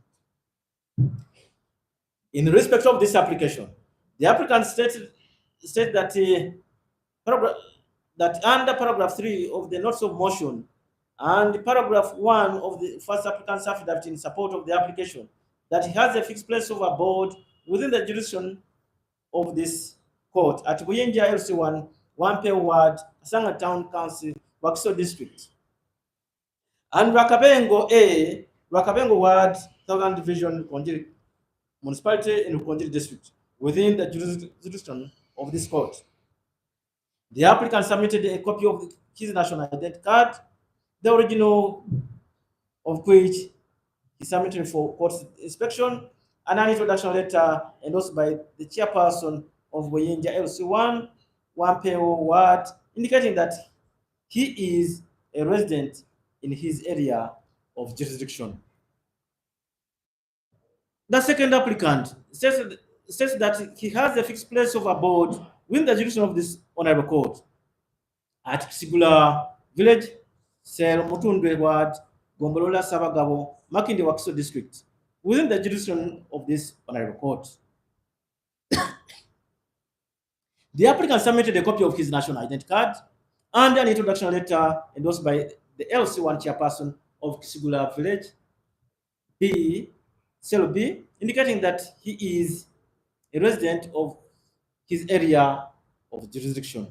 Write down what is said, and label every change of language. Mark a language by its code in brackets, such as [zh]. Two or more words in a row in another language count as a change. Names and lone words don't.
[en] In respect of this application, the applicant stated that that under paragraph 3 of the notice of motion and paragraph 1 of the first applicant's affidavit in support of the application, that he has a fixed place of abode within the jurisdiction of this court at Buyinja LC1 Wampe Ward, Kasanga Town Council, Wakiso District. And Rakabengo A, Rakabengo Ward, Southern Division, Konjiri Municipality in Konjiri District, within the jurisdiction of this court. The applicant submitted a copy of his national identity card, the original of which he submitted for court inspection, and an introduction letter endorsed by the chairperson of Boyenja LC1, Wampeo Ward, indicating that he is a resident in his area of jurisdiction. The second applicant says that he has a fixed place of abode within the jurisdiction of this honorable court at Sigula Village, Sel Mutundwe Ward, Gombolola Sabagabo, Makinde Wakiso District, within the jurisdiction of this honorable court. The applicant submitted a copy of his national identity card and an introduction letter endorsed by the LC1 chairperson of Sigula Village, Cell B, indicating that he is a resident of his area of jurisdiction.